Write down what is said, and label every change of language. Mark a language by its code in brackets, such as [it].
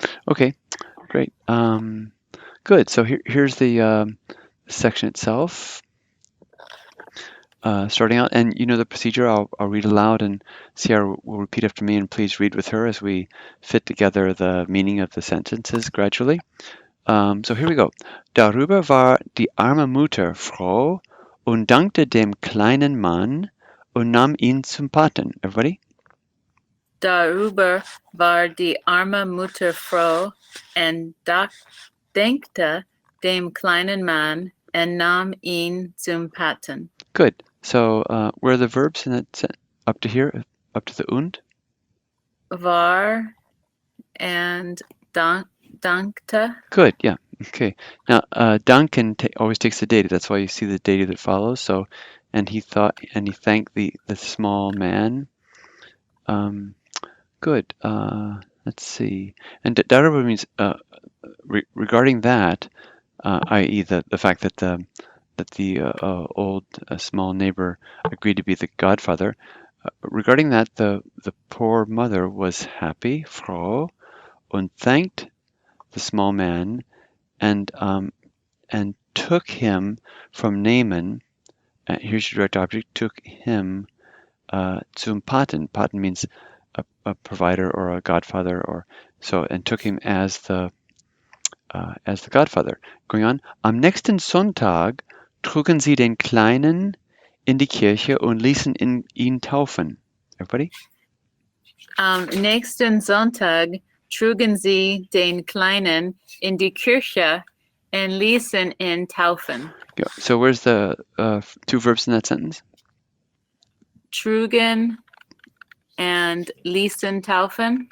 [en] Okay, great. Good. So here's the section itself. Starting out, and you know the procedure. I'll read aloud, and Sierra will repeat after me, and please read with her as we fit together the meaning of the sentences gradually. So here we go. [de] Darüber war die arme Mutter froh und dankte dem kleinen Mann und nahm ihn zum Paten. [en] Everybody? [de] Darüber war die arme Mutter froh und dankte dem kleinen Mann und nahm ihn zum Paten. [en] Good. So where are the verbs in that up to here, up to the und? War and dankte. Good. Yeah. Okay. Now, Duncan always takes the dative. That's why you see the dative that follows. So, and he thanked the small man. Good. Let's see. And darüber means regarding that, i.e., the fact that the old small neighbor agreed to be the godfather. Regarding that, the poor mother was happy, froh, und thanked the small man, and took him from Naaman. Here's your direct object. Took him zum Paten. Paten means a provider or a godfather, or so, and took him as the godfather. Going on. [de] Am nächsten Sonntag trugen sie den Kleinen in die Kirche und ließen ihn taufen. [en] Everybody? [de] Nächsten Sonntag trugen sie den Kleinen in die Kirche und ließen ihn taufen. [en] Yeah. So where's the two verbs in that sentence? Trugen and ließen taufen.